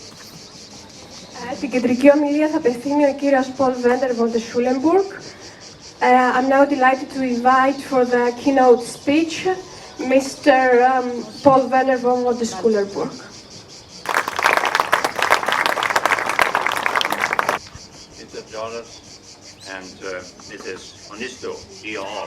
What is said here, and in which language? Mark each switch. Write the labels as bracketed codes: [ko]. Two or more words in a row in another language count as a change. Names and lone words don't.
[el] Την κεντρική ομιλία θα απευθύνει ο κύριος Πολ Βέντερ von der Schulenburg. [en] I'm now delighted to invite for the keynote speech Mr. Paul Werner von Rodeskullerburg. Mr. George and Mrs. Onisto, dear all.